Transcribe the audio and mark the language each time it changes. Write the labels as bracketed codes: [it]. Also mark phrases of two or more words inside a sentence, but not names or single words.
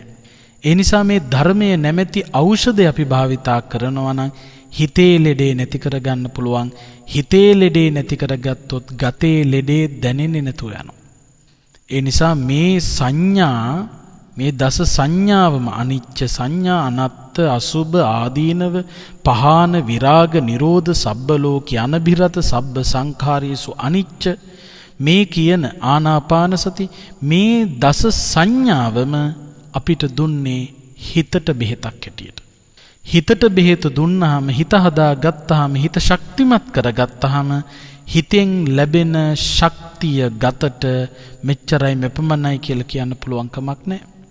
[si] ඒ නිසා මේ ධර්මයේ නැමැති ඖෂධය අපි භාවිතා කරනවා නම් හිතේ ලෙඩේ නැති කරගන්න පුළුවන්. හිතේ ලෙඩේ නැති කරගත්තොත් ගතේ ලෙඩේ දැනෙන්නේ නැතුව යනවා. ඒ නිසා මේ සංඥා, මේ දස සංඥාවම අනිච්ච සංඥා, අනත්ත, අසුභ, ආදීනව, පහාන, විරාග, නිරෝධ, [pi] සබ්බ ලෝකී අනබිරත, සබ්බ සංඛාරයේසු අනිච්ච, [si] මේ කියන ආනාපාන සති, මේ දස සංඥාවම අපිට දුන්නේ හිතට බෙහෙතක් හැටියට. හිතට බෙහෙත දුන්නාම, හිත හදාගත්තාම, හිත ශක්තිමත් කරගත්තාම හිතෙන් ලැබෙන ශක්තිය ගතට මෙච්චරයි මෙපමණයි කියලා කියන්න පුළුවන් කමක් නැහැ.